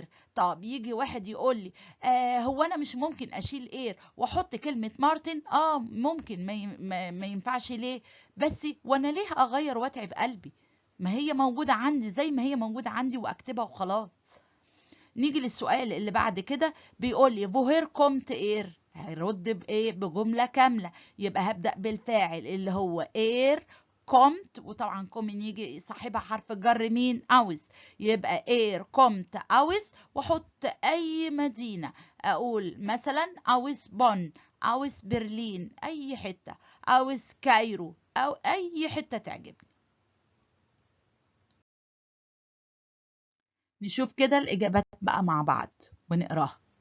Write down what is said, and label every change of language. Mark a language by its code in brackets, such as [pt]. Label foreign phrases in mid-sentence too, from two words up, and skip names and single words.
[ar] طب يجي واحد يقول لي هو انا مش ممكن اشيل air واحط كلمة مارتن؟ ممكن، ما ينفعش ليه؟ بس وانا ليه اغير واتعب قلبي؟ ما هي موجودة عندي زي ما هي موجودة عندي واكتبها وخلاص. نيجي للسؤال اللي بعد كده، بيقول لي [de] woher kommt er؟ [ar] هيرد بايه؟ بجمله كامله. يبقى هبدا بالفاعل اللي هو [de] er kommt, [ar] وطبعا كومن يجي صاحبها حرف الجر مين؟ [de] aus. يبقى kommt aus، [ar] واحط اي مدينة، اقول مثلا aus بون، aus برلين، اي حتة، aus كايرو، او اي حتة تعجبني. نشوف كده الاجابات بقى مع بعض ونقراها.